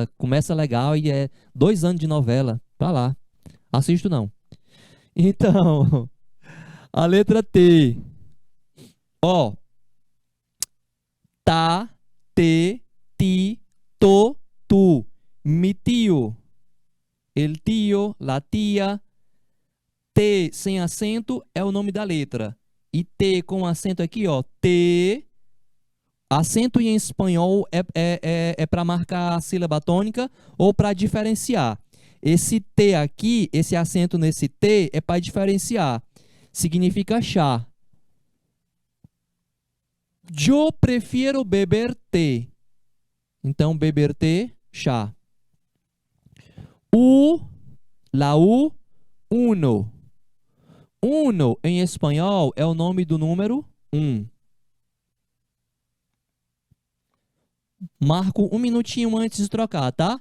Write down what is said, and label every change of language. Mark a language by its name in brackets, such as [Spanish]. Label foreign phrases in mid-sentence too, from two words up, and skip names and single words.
[Portuguese] Começa legal e é 2 anos de novela. Pra lá. Assisto não. Então, a letra T. Ó. Tá, te, ti, to, tu. [Spanish] Mi tio. El tio, la tia. [Portuguese] T sem acento é o nome da letra. E T com acento aqui, ó. T. Acento em espanhol é para marcar a sílaba tônica ou para diferenciar. Esse T aqui, esse acento nesse T é para diferenciar. Significa chá. Eu prefiro beber té. Então, beber té, chá. [Spanish] La U, uno. Uno, [Portuguese] em espanhol, é o nome do número 1. Marco 1 minutinho antes de trocar, tá?